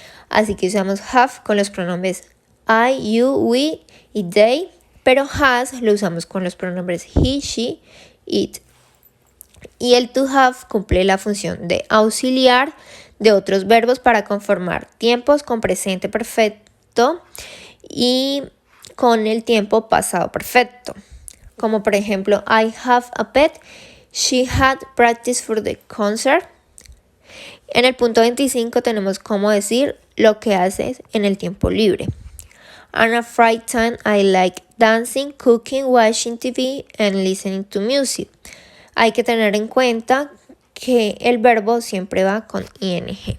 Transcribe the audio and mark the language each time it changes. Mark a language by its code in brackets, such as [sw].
[es] Así que usamos have con los pronombres I, you, we y they, pero has lo usamos con los pronombres he, she, it. Y el to have cumple la función de auxiliar de otros verbos para conformar tiempos con presente perfecto y con el tiempo pasado perfecto. Como por ejemplo, [en] I have a pet, she had practice for the concert. [es] En el punto 25 tenemos cómo decir lo que haces en el tiempo libre. [en] On a free time, I like dancing, cooking, watching TV and listening to music. [es] Hay que tener en cuenta que el verbo siempre va con ing.